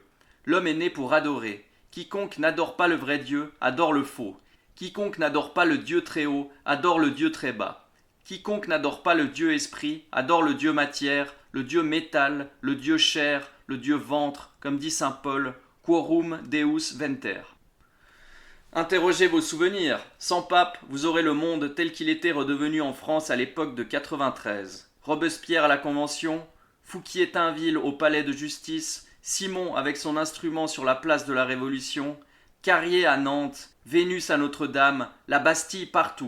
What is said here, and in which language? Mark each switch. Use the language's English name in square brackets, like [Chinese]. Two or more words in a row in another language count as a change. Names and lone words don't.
[French] L'homme est né pour adorer. Quiconque n'adore pas le vrai Dieu, adore le faux. Quiconque n'adore pas le Dieu très haut, adore le Dieu très bas. Quiconque n'adore pas le Dieu esprit, adore le Dieu matière, le Dieu métal, le Dieu chair, le Dieu ventre, comme dit saint Paul, [Latin] quorum Deus venter. [French] Interrogez vos souvenirs. Sans pape, vous aurez le monde tel qu'il était redevenu en France à l'époque de 93. Robespierre à la Convention, Fouquier-Tinville au palais de justice, Simon avec son instrument sur la place de la Révolution, Carrier à Nantes, Vénus à Notre-Dame, la Bastille partout.